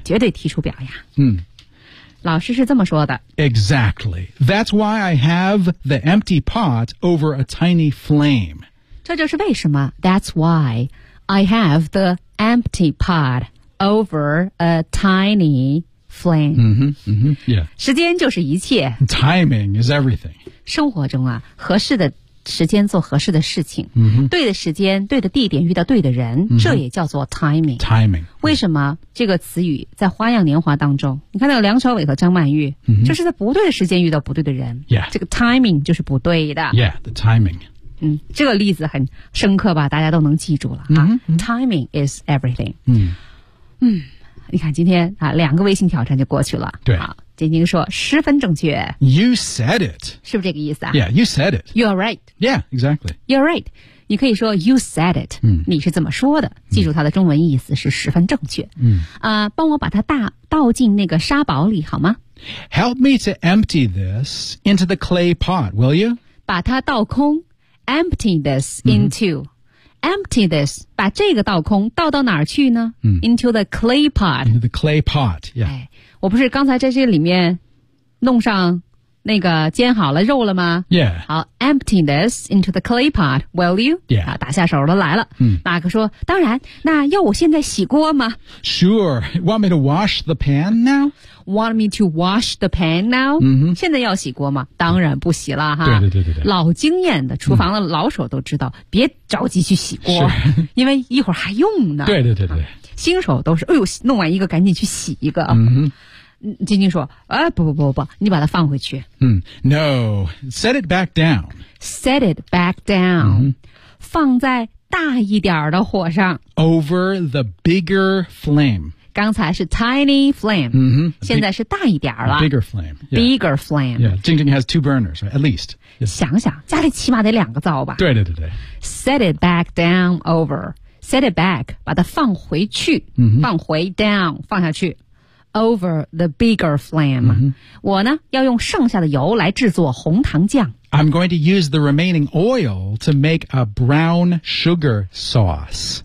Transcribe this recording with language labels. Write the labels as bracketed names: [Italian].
[Chinese] 绝对提出表扬老师是这么说的 [English] exactly that's why I have the empty pot over a tiny flame [Chinese] 这就是为什么 [English] that's why I have the empty pot over a tiny flame [Chinese] 时间就是一切 [English] timing is everything [Chinese] 生活中啊合适的时间做合适的事情、 [English] mm-hmm. [Chinese] 对的时间对的地点遇到对的人、mm-hmm. 这也叫做 timing [English] timing [Chinese] 为什么这个词语在花样年华当中你看到梁朝伟和张曼玉、 [English] mm-hmm. [Chinese] 就是在不对的时间遇到不对的人、 [English] yeah. [Chinese] 这个 timing 就是不对的 [English] yeah the timing、 [Chinese] 嗯、这个例子很深刻吧大家都能记住了、 [English] mm-hmm. 啊、timing is everything、 mm-hmm. [Chinese] 嗯你看今天啊，两个微信挑战就过去了对晶晶说十分正确 [English] You said it [Chinese] 是不是这个意思啊 [English] Yeah, you said it You're right Yeah, exactly You're right [Chinese] 你可以说 [English] you said it、 [Chinese] 嗯、你是怎么说的记住它的中文意思是十分正确、嗯帮我把它倒进那个沙堡里好吗 [English] Help me to empty this into the clay pot, will you? [Chinese] 把它倒空 [English] Empty this into、 [Chinese] 嗯 [English] Empty this, [Chinese] 把这个倒空倒到哪儿去呢、嗯、 [English] Into the clay pot. Into the clay pot, yeah.、 [Chinese] 哎、我不是刚才在这里面弄上那个煎好了肉了吗 [English] Yeah. 好 ,empty this into the clay pot, will you? Yeah.、 [Chinese] 啊、打下手了来了。嗯、马克说当然那要我现在洗锅吗 [English] Sure. Want me to wash the pan now? Want me to wash the pan now?、 Mm-hmm. [Chinese] 现在要洗锅吗当然不洗了哈。对对对对对。老经验的厨房的老手都知道、嗯、别着急去洗锅。是。因为一会儿还用呢。对对对对、啊。新手都是哎呦弄完一个赶紧去洗一个。嗯晶晶说、啊、不不不不你把它放回去、 [English] 嗯、No, set it back down Set it back down、 [Chinese] 嗯、放在大一点的火上 [English] Over the bigger flame [Chinese] 刚才是 tiny flame、 [English] 嗯、big, [Chinese] 现在是大一点了 [English] Bigger flame yeah. Bigger flame yeah, 晶晶 has two burners, right, at least、yes. [Chinese] 想想家里起码得两个灶吧对对对对 [English] Set it back down over Set it back [Chinese] 把它放回去、嗯、放回 [English] down [Chinese] 放下去 [English] Over the bigger flame、 mm-hmm. [Chinese] 我呢要用剩下的油来制作红糖酱 [English] I'm going to use the remaining oil to make a brown sugar sauce